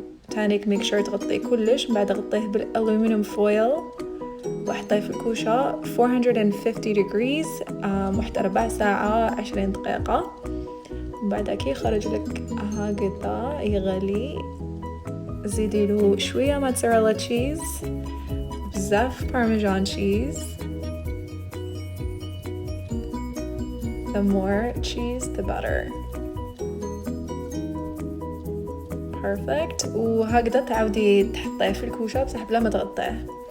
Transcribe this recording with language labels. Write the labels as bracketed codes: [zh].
[ar] تانيك ميك شور تغطي كلش. من بعد غطيه بالالومنيوم فويل وحطيه في الكوشة 450 degrees وحتى 4 ساعة 20 دقيقة. من بعد كي يخرج لك هكذا يغلي زيدي له شوية موتزاريلا تشيز، بزاف بارميجان تشيز. [en] The more cheese the better. perfect. [ar] وهكذا تعاودي تحطيه في الكوشة بصح بلا ما تغطيه.